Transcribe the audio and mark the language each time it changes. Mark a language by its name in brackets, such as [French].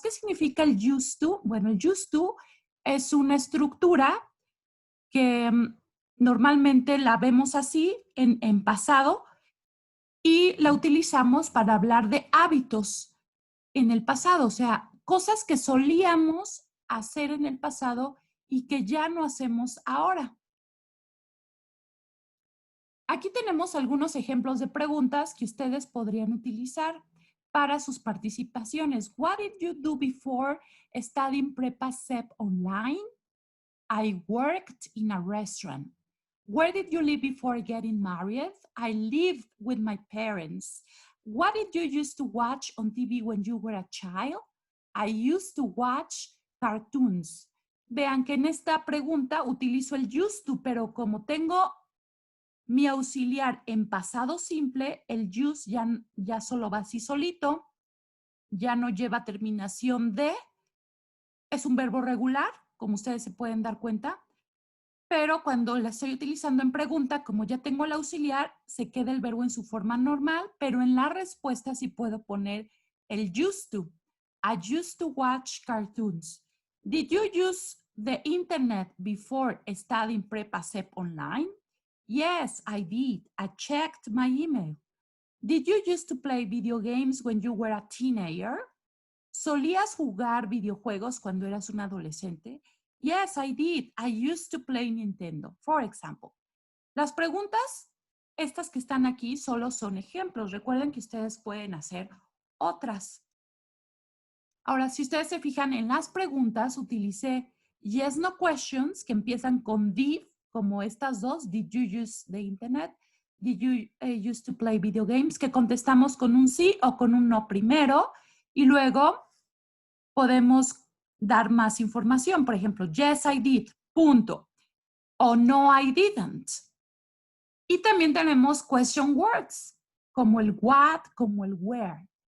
[Spanish] ¿Qué significa el used to? Bueno, el used to es una estructura que normalmente la vemos así en pasado y la utilizamos para hablar de hábitos en el pasado, o sea, cosas que solíamos hacer en el pasado y que ya no hacemos ahora. Aquí tenemos algunos ejemplos de preguntas que ustedes podrían utilizar para sus participaciones. [English] What did you do before studying Prepa CEP online? I worked in a restaurant. Where did you live before getting married? I lived with my parents. What did you used to watch on TV when you were a child? I used to watch cartoons. [Spanish] Vean que en esta pregunta utilizo el used to, pero como tengo mi auxiliar en pasado simple, el use ya solo va así solito, ya no lleva terminación de, es un verbo regular, como ustedes se pueden dar cuenta, pero cuando la estoy utilizando en pregunta, como ya tengo el auxiliar, se queda el verbo en su forma normal, pero en la respuesta sí puedo poner el used to. [English] I used to watch cartoons. Did you use the internet before studying Prepa CEP online? Yes, I did. I checked my email. Did you used to play video games when you were a teenager? [Spanish] ¿Solías jugar videojuegos cuando eras un adolescente? [English] Yes, I did. I used to play Nintendo, for example. [Spanish] Las preguntas, estas que están aquí, solo son ejemplos. Recuerden que ustedes pueden hacer otras. Ahora, si ustedes se fijan en las preguntas, utilicé yes, no questions, que empiezan con did, como estas dos. [English] Did you use the internet? Did you used to play video games? [Spanish] Que contestamos con un sí o con un no primero. Y luego podemos dar más información. Por ejemplo, [English] yes, I did, [Spanish] punto. O [English] no, I didn't. [Spanish] Y también tenemos question words, como el what, como el where.